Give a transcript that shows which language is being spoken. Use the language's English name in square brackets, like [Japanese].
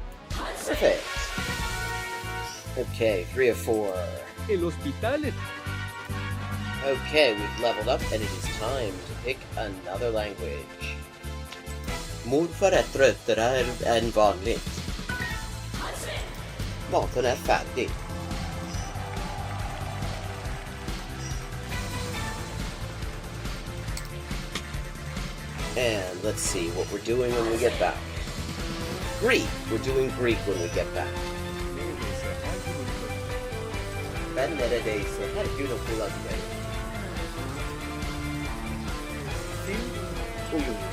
[English] Perfect. Okay, 3 of 4. [Spanish] El hospital. [English] Okay, we've leveled up and it is time to pick another language. [Swedish] Morfar är tröttare än vanligt. Maten är färdig. [English] And let's see what we're doing when we get back. Greek! We're doing Greek when we get back. [Turkish] Ben neredeyse her gün okula gidelim.